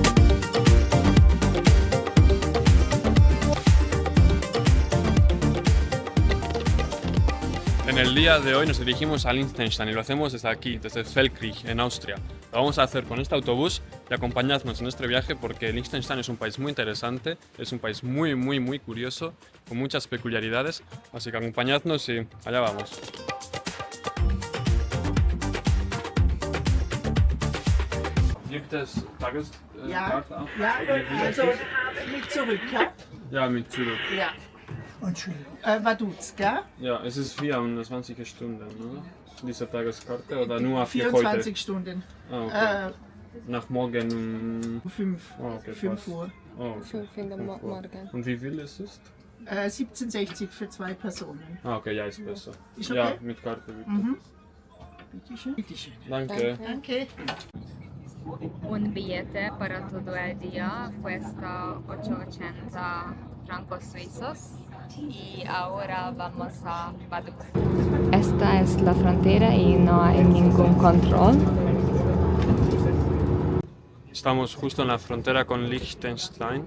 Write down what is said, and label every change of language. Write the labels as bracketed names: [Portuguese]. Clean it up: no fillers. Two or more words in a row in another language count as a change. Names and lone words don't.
[Spanish] En el día de hoy nos dirigimos a Liechtenstein y lo hacemos desde aquí, desde Feldkirch, en Austria. Lo vamos a hacer con este autobús y acompañadnos en este viaje porque Liechtenstein es un país muy interesante, es un país muy curioso, con muchas peculiaridades, así que acompañadnos y allá vamos. [German] Gibt es Tageskarte auch? Ja, also mit zurück, ja? Ja, mit Zurück. Ja. Vaduz, gell? Ja, es ist 24 Stunden, oder? Diese Tageskarte oder nur für 24 heute? Stunden. Ah, okay. Nach morgen um... 5 Oh, okay, 5 passt. Uhr. Oh, okay. 5 in der Morgen. Und wie viel ist es? 17,60 für 2 Personen. Ah, okay, ja, ist besser. Ist Ja, okay? mit Karte bitte. Bitteschön. Bitteschön. Danke. Danke. [Spanish] Un billete para todo el día cuesta 880 francos suizos y ahora vamos a Vaduz. Esta es la frontera y no hay ningún control. Estamos justo en la frontera con Liechtenstein.